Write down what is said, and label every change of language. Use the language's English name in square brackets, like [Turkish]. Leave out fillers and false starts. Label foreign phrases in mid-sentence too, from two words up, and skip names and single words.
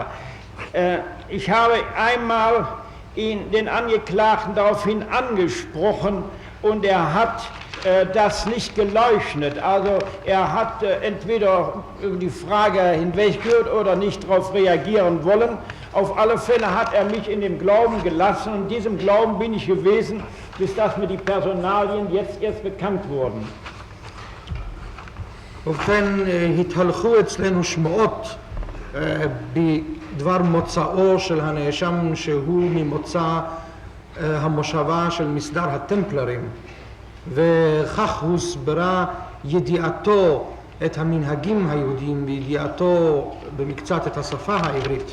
[German] Ich habe einmal den Angeklagten daraufhin angesprochen und er hat das nicht geleugnet. Also er hat entweder über die Frage hinweggehört oder nicht darauf reagieren wollen. Auf alle Fälle hat er mich in dem Glauben gelassen und in diesem Glauben bin ich gewesen, bis dass mir die Personalien jetzt erst bekannt wurden. [Hebrew] ובכן, התהלכו אצלנו שמועות בדבר מוצאו של הנאשם שהוא ממוצא המושבה של מסדר הטמפלרים, וכך הוסברה ידיעתו את המנהגים היהודיים וידיעתו במקצת את השפה העברית.